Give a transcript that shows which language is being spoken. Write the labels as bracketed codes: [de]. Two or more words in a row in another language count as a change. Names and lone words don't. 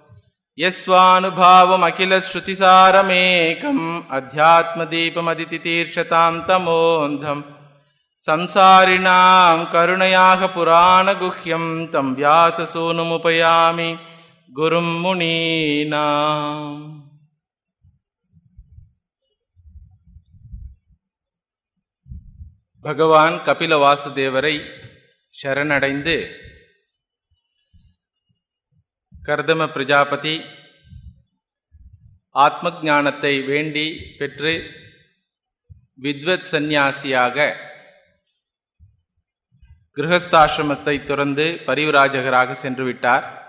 [sa] यस्वानुभावमखिलश्रुतिसारमेकम् अध्यात्मदीपमदितितीर्षतां तमोऽन्धम् संसारिणां करुणयाः पुराणगुह्यं तं व्याससूनुमुपयामि गुरुं मुनीनाम्। [ta] பகவான் கபில வாசுதேவரை சரணடைந்து கர்தம பிரஜாபதி ஆத்ம ஞானத்தை வேண்டி பெற்று வித்வத் சந்நியாசியாக கிரகஸ்தாசிரமத்தை துறந்து பரிவிராஜகராக சென்று விட்டார்.